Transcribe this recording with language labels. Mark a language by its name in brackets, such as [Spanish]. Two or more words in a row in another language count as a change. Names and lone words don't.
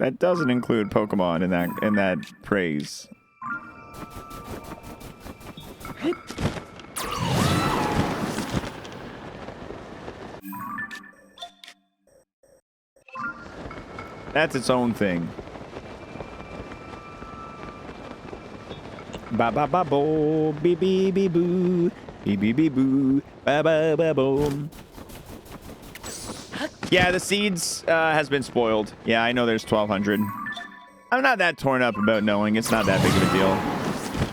[English] That doesn't include Pokemon in that praise. That's its own thing. Ba ba ba bo, be be be boo, be be be boo, ba ba ba boom. Yeah, the seeds has been spoiled. Yeah, I know there's 1,200. I'm not that torn up about knowing. It's not that big of a deal.